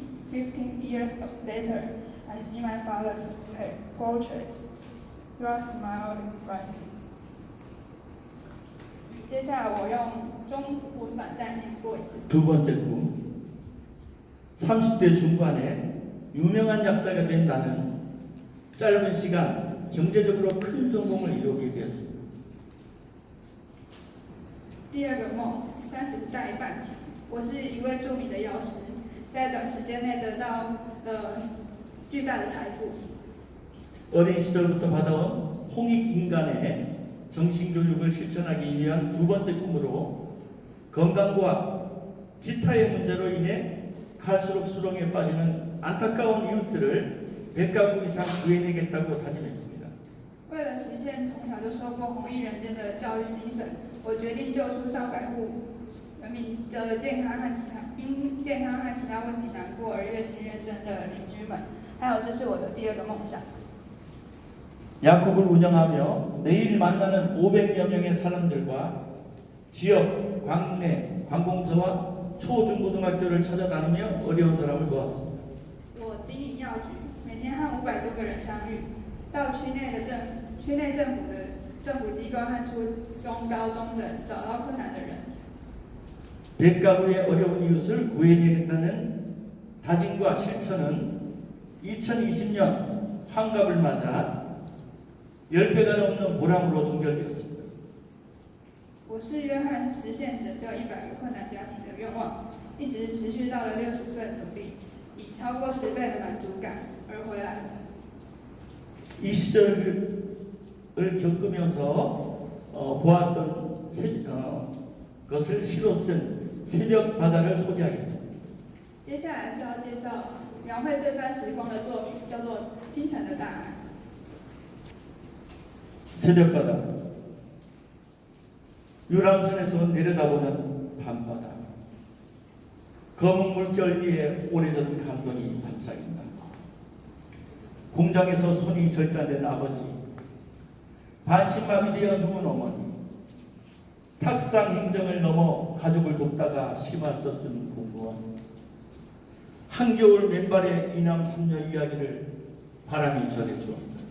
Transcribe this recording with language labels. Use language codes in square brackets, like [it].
[en] 15 years later, I see my father's portrait. You are smiling brightly. [zh] 接下来我用中文版再念过一次。 [ko] 두 번째 꿈. 30대 중반에 유명한 약사가 된 나는 짧은 시간 경제적으로 큰 성공을 이루게 되었습니다. [zh] 第二个梦，30代半前，我是一位著名的药师，在短时间内得到巨大的财富。 [ko] 어린 시절부터 받아온 홍익인간의 정신교육을 실천하기 위한 두 번째 꿈으로 건강과 기타의 문제로 인해 갈수록 수렁에 빠지는 안타까운 이웃들을 100가구 이상 구해내겠다고 다짐했습니다. [zh] 为了实现从小就受过红衣人间的教育精神，我决定救出上百户人民的健康和其他问题难过而越陷越深的邻居们。还有，这是我的第二个梦想。 [ko] 야곱을 운영하며 매일 만나는 500여 명의 사람들과 지역, 광내, 관공서와 초중고등학교를 찾아다니며 어려운 사람을 도왔습니다. [zh] 我经营药局，每天和500多个人相遇，到区内政府的政府机构和初中、高中等找到困难的人。 [ko] 100가구의 어려운 이웃을 구해내겠다는 다짐과 실천은 2020년 환갑을 맞아 10배가 넘는 보람으로 종결되었습니다. [zh] 我誓约和实现拯救100个困难家庭的愿望，一直持续到了60岁的努力，以超过10倍的满足感而回来。 [ko] 이 시절을 겪으면서 보았던 것을 시로 쓴 새벽 바다를 소개하겠습니다. [zh] 接下来是要介绍描绘这段时光的作品，叫做《清晨的大海》。 [ko] 새벽바다, 유람선에서 내려다보는 밤바다, 검은 물결 위에 오래전 감동이 반짝인다. 공장에서 손이 절단된 아버지, 반신마비되어 누운 어머니, 탁상 행정을 넘어 가족을 돕다가 심화서 쓴 공무원, 한겨울 맨발의 이남 삼녀 이야기를 바람이 전해주었다.